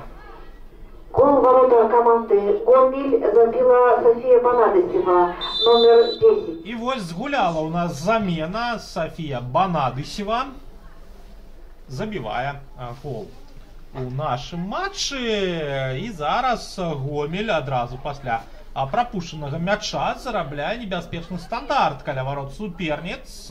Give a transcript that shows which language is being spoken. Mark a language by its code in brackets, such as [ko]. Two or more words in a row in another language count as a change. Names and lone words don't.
[ru] Гол ворота команды Гомель забила София Банадысева, номер 10. [be] І вось згуляла у нас замена. София Банадысева забівае гол у нашым матчы. І зараз Гомель адразу пасля пропущенага мяча зарабляе небяспечны стандарт каля ворот суперніц.